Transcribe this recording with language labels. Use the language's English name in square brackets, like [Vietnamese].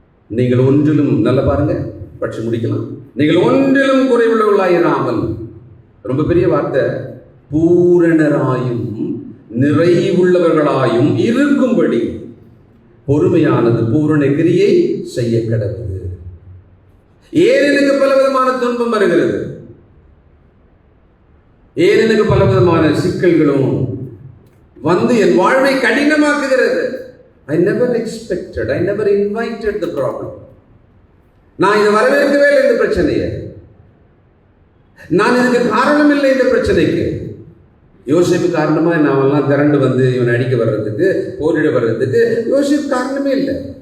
[Tamil] நீங்கள் ஒன்றிலும், நல்ல பாருங்க, பற்றி முடிக்கலாம். நீங்கள் ஒன்றிலும் குறைவுள்ளவர்களாயிராமல், ரொம்ப பெரிய வார்த்தை, பூரணராயும் நிறைவுள்ளவர்களாயும் இருக்கும்படி பொறுமையானது பூரண கிரியை செய்ய கடவுது. ஏன் எனக்கு பல விதமான துன்பம் வருகிறது? ஏன் எனக்கு பல விதமான சிக்கல்களும் வந்து என் வாழ்வை கடினமாக்குகிறது? [English] I never expected, I never invited the problem. [Tamil] நான் இதை வரவேற்கவே இல்லை, இந்த பிரச்சனையை. நான் இதுக்கு காரணம் இல்லை. இந்த பிரச்சனைக்கு யோசிப்பு காரணமா நாமெல்லாம் திரண்டு வந்து இவன் அடிக்க வர்றதுக்கு, போரிட வர்றதுக்கு யோசிப்பு காரணமே இல்லை.